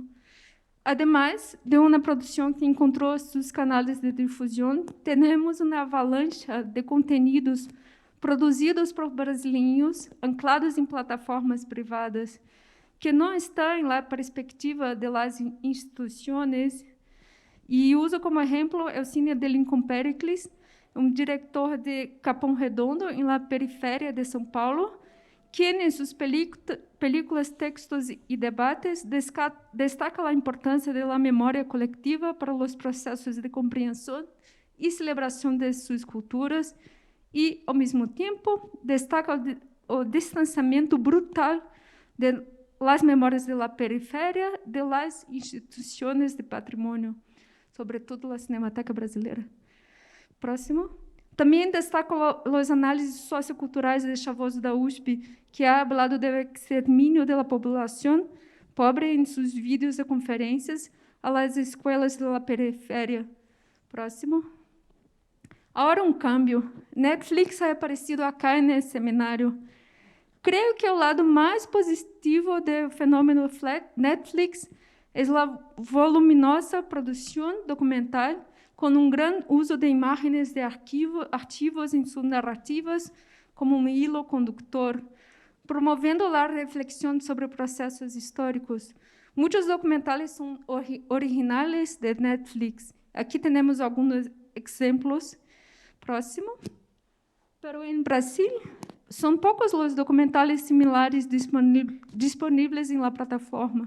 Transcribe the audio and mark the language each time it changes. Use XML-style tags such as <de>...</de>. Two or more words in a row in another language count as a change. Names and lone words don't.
<pt>Además de uma produção que encontrou seus canais de difusão, temos uma avalanche de conteúdos produzidos por brasileiros, anclados em plataformas privadas, que não estão na perspectiva das instituições. E uso como exemplo o Cine de Lincoln Pericles, diretor de Capão Redondo, em la periferia de São Paulo,</pt> <es>quien en sus películas, textos y debates destaca la importancia de la memoria colectiva para los procesos de comprensión y celebración de sus culturas y, al mismo tiempo, destaca el distanciamiento brutal de las memorias de la periferia de las instituciones de patrimonio, sobre todo la Cinemateca Brasileira.</es> <pt>Próximo. Também destaco os análises socioculturais de Chavoso da USP, que</pt> <es>ha hablado</es> <pt>do extermínio da população pobre em seus vídeos de conferências</pt> <es>a las</es> <pt>escolas da periferia. Próximo. Agora cambio. Netflix</pt> <es>ha aparecido acá</es> <pt>nesse seminário. Creio que o lado mais positivo do fenômeno Netflix é a voluminosa produção documental com</pt> <es>gran uso de imágenes de archivos</es> <pt>em suas narrativas como</pt> <es>hilo conductor,</es> <pt>promovendo a reflexão sobre processos históricos. Muitos documentais são originais de Netflix. Aqui temos alguns exemplos. Próximo. Pero em Brasil, são poucos os documentais similares disponíveis em la plataforma.</pt>